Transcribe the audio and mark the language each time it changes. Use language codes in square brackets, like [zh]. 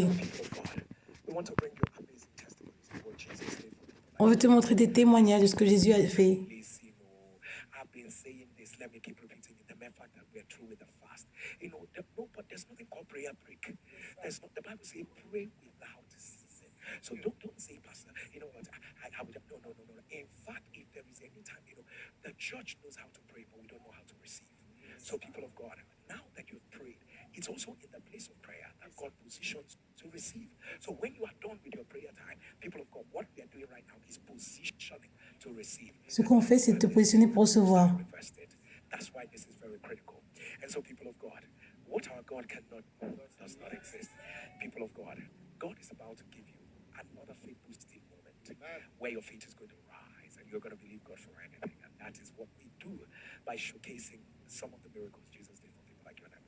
[en] People of God, we want to bring you amazing testimonies of what Jesus did for people. [fr] On veut te montrer des témoignages de ce que Jésus a fait. [en] Please, I've been saying this. Let me keep repeating it. The mere fact that we're through with the fast. But there's nothing called prayer break. There's not. The Bible says pray without So don't say, Pastor, you know what? I would no. In fact, if there is any time, the church knows how to pray, but we don't know how to receive. So, people of God, now that you've prayed, it's also in the place of prayer that God positions to receive. So, when you are done with your prayer time, people of God, what we are doing right now is positioning to receive. [fr] Ce qu'on fait, c'est de te positionner pour recevoir. [en] That's why this is very critical. And so, people of God, what our God cannot does not exist. People of God, God is about to give you another faith boosting moment where your faith is going to rise and you're going to believe God for anything. And that is what we do by showcasing some of the miracles Jesus did for people like you and I.